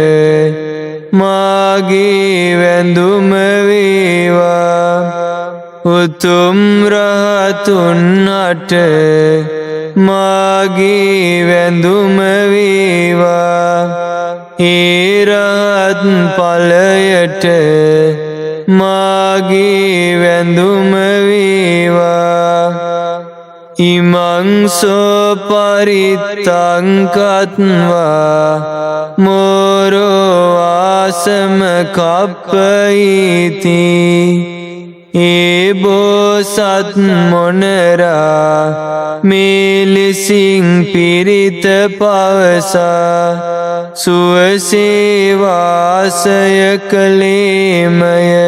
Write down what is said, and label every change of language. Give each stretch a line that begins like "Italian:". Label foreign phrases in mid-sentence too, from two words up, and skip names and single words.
Sinhala: මාගේ වැඳුම වේවා උතුම් රහතුන්ට මාගේ වැඳුම වේවා ඒ රහත් ඵලයට මාගේ වැඳුම වේවා ඉමං
Pali: සෝ පරිත්තං කତ୍වා මෝරෝ ආසම කප්පයිති
Sinhala: ඒ බෝසත් මොනරා මෙලෙසින් පිරිත පවසා සුවසේ වාසය කළේමය